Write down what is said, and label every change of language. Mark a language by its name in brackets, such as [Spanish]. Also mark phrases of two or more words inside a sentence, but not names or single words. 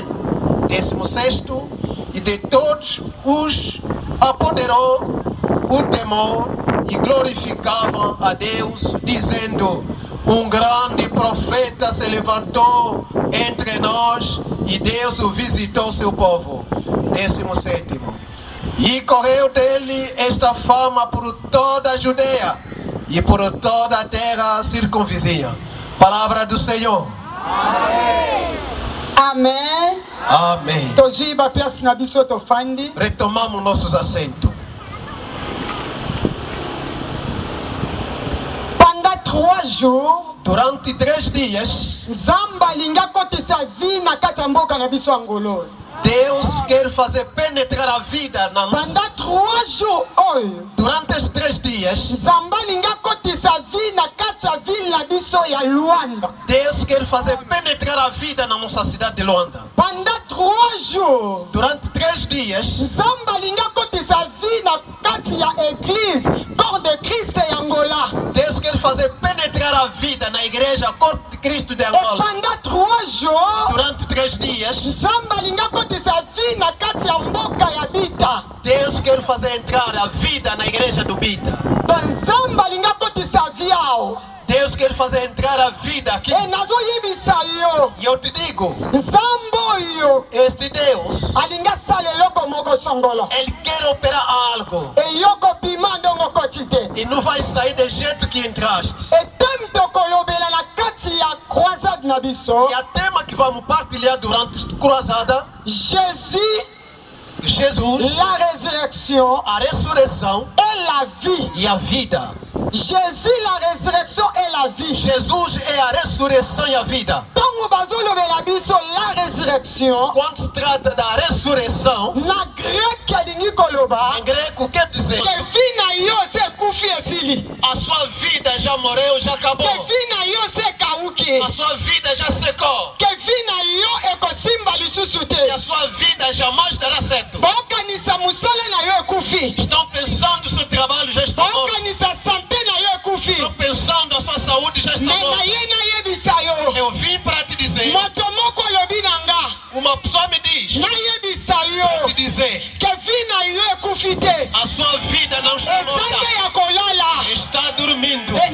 [Portuguese] 16º, e de todos os apoderou o temor, e glorificavam a Deus, dizendo: um grande profeta se levantou entre nós, e Deus o visitou seu povo. 17º, e correu dele esta fama por toda a Judeia e por toda a terra circunvizinha. Palavra do Senhor. amen. Amém. [Lingala] Tozwi ba place na biso tofandi. [Portuguese] Retomamos nossos assentos. [French] Pendant 3 jours, [Portuguese] Durante 3 dias, [Lingala] Nzambe alingi akotisa vi na kati ya mboka na biso Angolo. [Portuguese] Deus quer fazer penetrar a vida na nossa. [French] Pendant 3 jours oyo, [Portuguese] Durante esses 3 dias, [Lingala] Nzambe alingi akotisa vi na kati ya ville na biso ya Luanda. [Portuguese] Deus quer fazer penetrar a vida na nossa cidade de Luanda. [French] Pendant 3 jours, [Portuguese] Durante 3 dias, [Lingala] Nzambe alingi akotisa vi na kati ya [French] église corps de Christ [Lingala] ya Angola. [Portuguese] Deus quer fazer penetrar a vida na igreja Corpo de Cristo de [French] Et [Portuguese] Angola. [French] pendant 3 jours, [Portuguese] Durante 3 dias, [Lingala] Nzambe alingi akotisa vi na kati ya mboka ya Bita. [Portuguese] Deus quer fazer entrar a vida na igreja do Bita. [Lingala] Donc Nzambe alingi akotisa vi awa. [Portuguese] Deus quer fazer entrar a vida aqui. [Lingala] E nazoyebisa yo, [Portuguese] E eu te digo, [Lingala] Nzambe oyo [Portuguese] este Deus, [Lingala] alingi asala eloko moko songolo. [Portuguese] Ele quer operar algo. [Lingala] Eyoko bima ndongo okoti te. [Portuguese] E não vai sair do jeito que entraste. [Lingala] Etem tokolobela na kati ya croisade na biso. [Portuguese] E a tema que vamos partilhar durante esta cruzada, Jesus, Jesus, [French] la résurrection [Portuguese] a ressurreição [French] et la vie. [Portuguese] e a vida. [French] Jésus, la résurrection et la vie. [Portuguese] Jesus é a ressurreição e a vida. [Lingala] Ntango bazolobela biso [French] la résurrection, [Portuguese] Quando se trata da ressurreição, [Lingala] na grec alingi koloba [Portuguese] em grego quer dizer [Lingala] ke vi na yo se ekufi esili, [Portuguese] a sua vida já morreu, já acabou. [Lingala] ke vi na yo se ekawuki, [Portuguese] A sua vida já secou. [Lingala] ke vi na yo ekosimba lisusu [Portuguese] E [Lingala] te. [Portuguese] a sua vida jamais dará certo. [Lingala] Baokanisa mosala na yo ekufi, [Portuguese] Estão pensando que o seu trabalho já está morto. [Lingala] baokanisa sante na yo ekufi, [Portuguese] Estão pensando a sua saúde já está morta. Eu vim para te dizer. Uma pessoa me diz para te dizer a sua vida não está morta, está dormindo.